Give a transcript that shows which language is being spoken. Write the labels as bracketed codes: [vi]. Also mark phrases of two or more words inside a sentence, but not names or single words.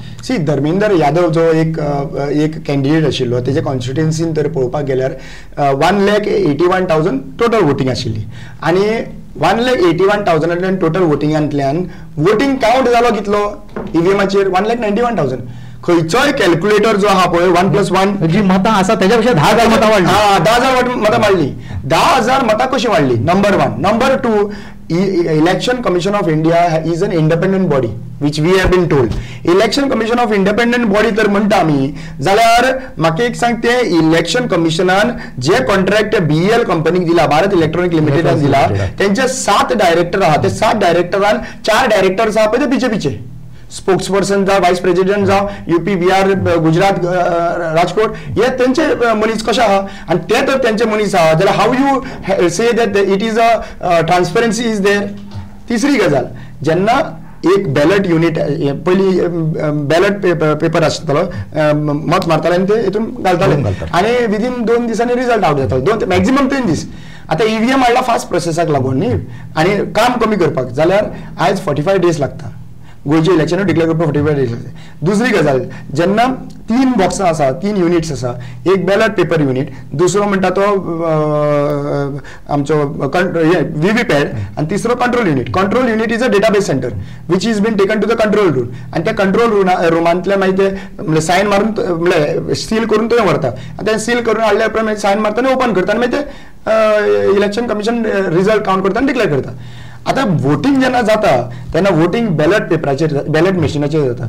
[kok] सी धर्मेंद्र यादव जो एक कॅन्डिडेट आशिल्लो तेजे कॉन्स्टिट्युएन्सीन तर पळोवपाक गेल्यार 1,81,000 [en] total voting [kok] आशिल्ली, आनी 1,81,000 [en] total votingांतल्यान voting count [kok] जालो कितलो ईव्हीएमाचेर? 1,91,000. खंयचोय कॅल्क्युलेटर जो आहा पळय 1+1 जी मतां आसा तेज्या पेक्षा 10,000 मतां वाडली. 10,000 मतां वाडली. 10,000 मतां कशी वाडली? नंबर 1. [en] नंबर 2, election commission of India is an independent body which we have been told. election commission of independent body [kok] तर म्हणटा आमी जाल्यार म्हाका एक सांग, ते इलेक्शन कमिशनान जे कॉन्ट्रॅक्ट BEL कंपनीक दिला, भारत इलेक्ट्रॉनिक लिमिटेडान दिला, त्यांचे 7 डायरेक्टर आहात. ते 7 डायरेक्टरान 4 डायरेक्टर्स आहा पळय ते बीजेपीचे, स्पोक्सपर्सन जावं, [en] vice president [kok] जावं, UP, बिहार, गुजरात, राजकोट, हे त्यांचे मनीस कशे आहा? आणि ते तर त्यांचे मनीस आहा जाल्यार [en] how you say that it is a transparency is there. [kok] तिसरी गजाल, जेन्ना एक [en] ballot unit [kok] पयली [en] ballot paper [kok] आसतालो, मत मारताले आनी ते हितून घालताले, आनी विदीन 2 दिसांनी रिजल्ट आवट जातालो, मॅक्झिमम 3 दीस. आता ईव्हीएम हाडला [en] fast processाक [kok] लागून न्ही, आनी काम कमी करपाक जाल्यार आयज 45 डेज लागता गोयचे इलेक्शन डिक्लेअर करपाक. 45 डेज लागता. दुसरी गजाल, जेन्ना 3 बॉक्सां आसा, 3 युनिट्स आसा, एक [en] ballot paper unit, [kok] दुसरो म्हणटा तो आमचो व्हीव्हीपॅट, आनी तिसरो [en] control unit. control unit is a database center which is been taken to the control room, [kok] आनी त्या कंट्रोल रुमांतल्यान मागीर ते सायन मारून म्हणजे सील करून थंय व्हरता, आनी ते सील करून हाडल्या उपरांत मागीर सायन मारता आनी ओपन करता, आनी मागीर ते [en] election commission result count [kok] करता आनी डिक्लेअर करता. आता वोटिंग जेन्ना जाता तेन्ना वोटिंग [en] ballot paperाचेर, ballot machineाचेर [kok] जाता.